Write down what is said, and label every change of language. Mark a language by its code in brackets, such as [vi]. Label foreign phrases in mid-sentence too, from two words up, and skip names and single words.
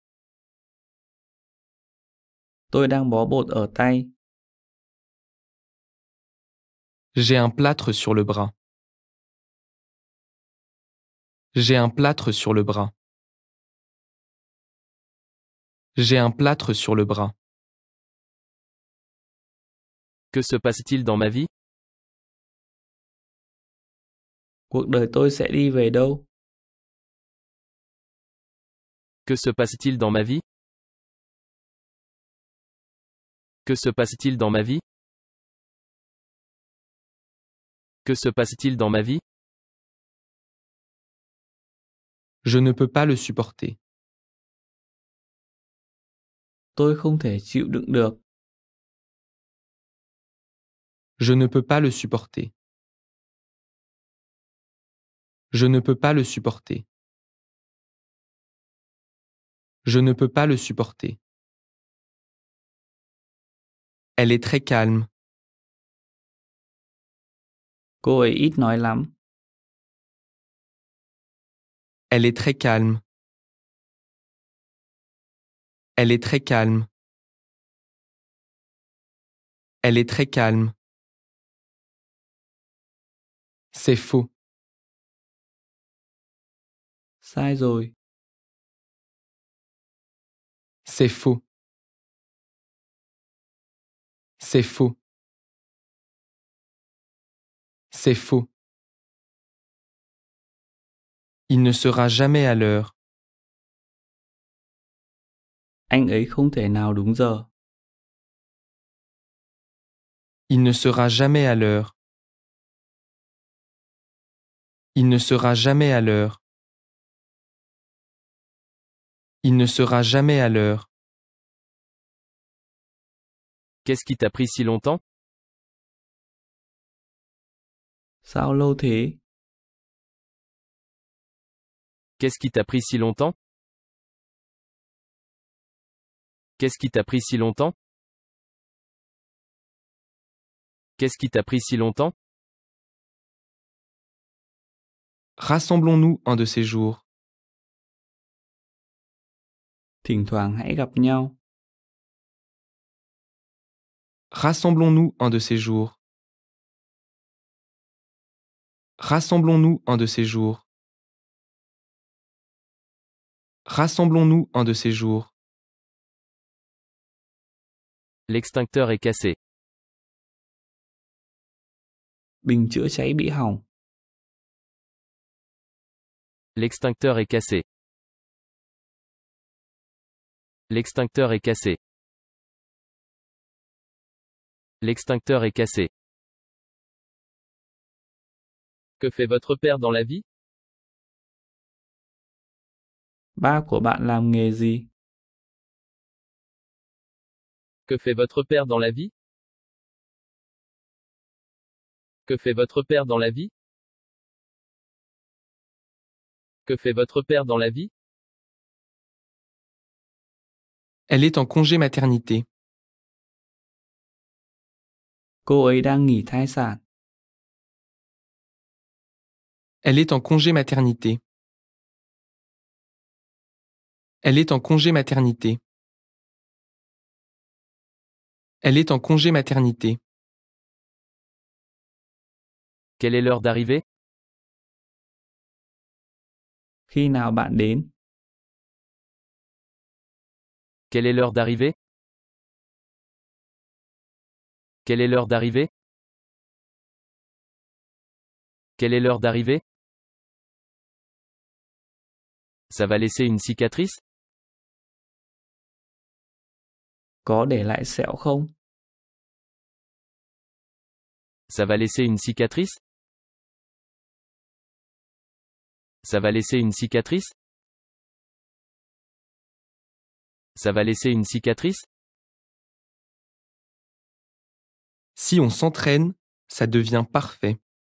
[vi] Tôi đang bó bột ở tay. [fr] J'ai un plâtre sur le bras. J'ai un plâtre sur le bras. J'ai un plâtre sur le bras. Que se passe-t-il dans ma vie? [vi] Cuộc đời tôi sẽ đi về đâu? [fr] Que se passe-t-il dans ma vie? Que se passe-t-il dans ma vie? Que se passe-t-il dans ma vie? Je ne peux pas le supporter. [vi] Tôi không thể chịu đựng được. [fr] Je ne peux pas le supporter. Je ne peux pas le supporter. Je ne peux pas le supporter. Elle est très calme. [vi] Cô ấy ít nói lắm. [fr] Elle est très calme. Elle est très calme. Elle est très calme. C'est faux. [vi] Sai rồi. [fr] C'est faux. C'est faux. C'est faux. Il ne sera jamais à l'heure. [vi] Anh ấy không thể nào đúng giờ. [fr] Il ne sera jamais à l'heure. Il ne sera jamais à l'heure. Il ne sera jamais à l'heure. Qu'est-ce qui t'a pris si longtemps? [vi] Sao lâu thế? [fr] Qu'est-ce qui t'a pris si longtemps? Qu'est-ce qui t'a pris si longtemps? Qu'est-ce qui t'a pris si longtemps? Rassemblons-nous un de ces jours. [vi] Thỉnh thoảng hãy gặp nhau. [fr] Rassemblons-nous un de ces jours. Rassemblons-nous un de ces jours. Rassemblons-nous un de ces jours. L'extincteur est cassé. [vi] Bình chữa cháy bị hỏng. [fr] L'extincteur est cassé. L'extincteur est cassé. L'extincteur est cassé. Que fait votre père dans la vie? [vi] Ba của bạn làm nghề gì? [fr] Que fait votre père dans la vie? Que fait votre père dans la vie? Que fait votre père dans la vie? Elle est en congé maternité. [vi] Cô ấy đang nghỉ thai sản. [fr] Elle est en congé maternité. Elle est en congé maternité. Elle est en congé maternité. Quelle est l'heure d'arrivée? [vi] Khi nào bạn đến? [fr] Quelle est l'heure d'arrivée? Quelle est l'heure d'arrivée? Quelle est l'heure d'arrivée? Ça va laisser une cicatrice? [vi] Có để lại sẹo không? [fr] Ça va laisser une cicatrice? Ça va laisser une cicatrice? Ça va laisser une cicatrice? Si on s'entraîne, ça devient parfait.